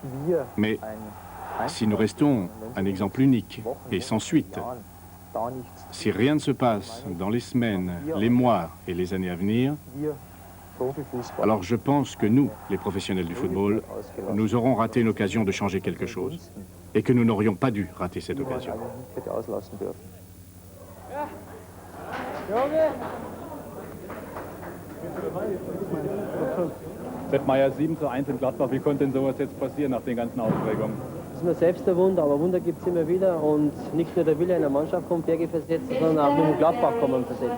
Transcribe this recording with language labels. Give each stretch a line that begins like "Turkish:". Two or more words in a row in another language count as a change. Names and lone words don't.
French: Mais si nous restons un exemple unique et sans suite, si rien ne se passe dans les semaines, les mois et les années à venir, alors je pense que nous, les professionnels du football, nous aurons raté une occasion de changer quelque chose et que nous n'aurions pas dû rater cette occasion.
German: Sepp Maier 7:1 in Gladbach. Wie konnte denn sowas jetzt passieren nach den ganzen Aufregungen? Das ist mir selbst ein Wunder, aber Wunder gibt es immer wieder. Und nicht nur der Wille einer Mannschaft kommt Berge versetzt, sondern auch mit dem Gladbach kann man versetzen.